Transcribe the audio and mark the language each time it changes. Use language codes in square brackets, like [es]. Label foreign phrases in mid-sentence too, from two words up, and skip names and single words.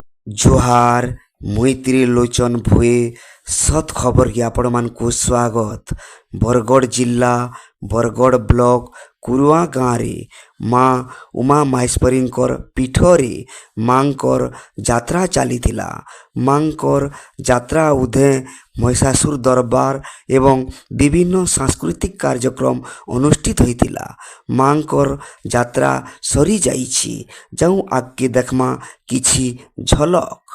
[spv] ଜୋହାର ମୁଇ ତ୍ରିଲୋଚନ ଭୋଏ ସତ ଖବର କି ଆପଣ ମାନକୁ ସ୍ୱାଗତ। ବରଗଡ଼ ଜିଲା ବରଗଡ଼ ବ୍ଲକ କୁରୁଆ ଗାଁ ରେ ମାଁ ଉମା ମାହେଶ୍ୱରୀଙ୍କର ପୀଠରେ ମାଁକର ଯାତ୍ରା ଚଲିଥିଲା। ମାଁକର ଯାତ୍ରା ଉଧେ ମହିଷାସୁର ଦରବାର ଏବଂ ବିଭିନ୍ନ ସାଂସ୍କୃତିକ କାର୍ଯ୍ୟକ୍ରମ ଅନୁଷ୍ଠିତ ହେଉଥିଲା। ମାଁକର ଯାତ୍ରା ସରି ଯାଇଛି, ଯାଉଁ ଆଗେ ଦେଖମା କିଛି ଝଲକ।